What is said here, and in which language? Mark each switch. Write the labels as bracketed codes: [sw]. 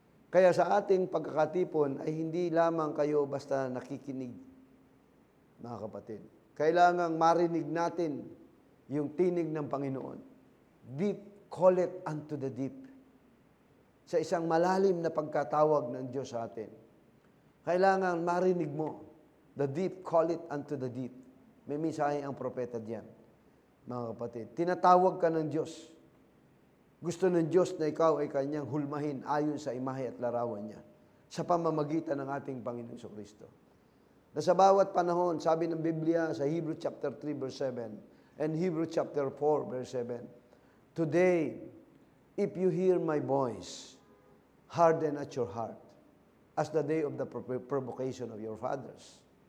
[tl] Kaya sa ating pagkakatipon ay hindi lamang kayo basta nakikinig, mga kapatid. Kailangang marinig natin yung tinig ng Panginoon. [en] Deep, call it unto the deep. [tl] Sa isang malalim na pagkatawag ng Diyos sa atin. Kailangan marinig mo. [en] The deep, call it unto the deep. [tl] May mensahe ang propeta diyan, mga kapatid. Tinatawag ka ng Diyos. Gusto ng Diyos na ikaw ay kanyang hulmahin ayon sa imahe at larawan niya sa pamamagitan ng ating Panginoon Kristo. Na sa bawat panahon, sabi ng Biblia sa [en] Hebrew chapter 3 verse 7 and Hebrew chapter 4 verse 7, today, if you hear my voice, harden at your heart, as the day of the provocation of your fathers.